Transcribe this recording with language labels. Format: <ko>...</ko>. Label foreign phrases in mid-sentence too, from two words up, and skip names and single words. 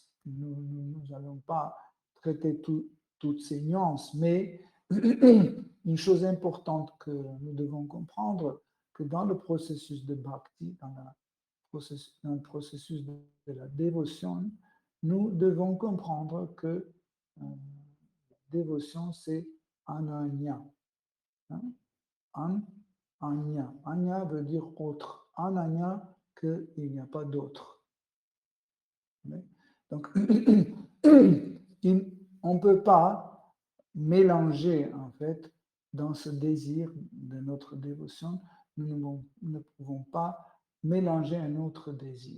<fr>Nous n'allons pas traiter toutes ces nuances, mais une chose importante que nous devons comprendre, que dans le processus de bhakti, dans le processus de la dévotion, nous devons comprendre que la dévotion, c'est ananya. Anya. Anya veut dire autre. Ananya, qu'il n'y a pas d'autre. Donc, on ne peut pas mélanger, en fait, dans ce désir de notre dévotion, nous ne pouvons pas mélanger un autre désir.</fr>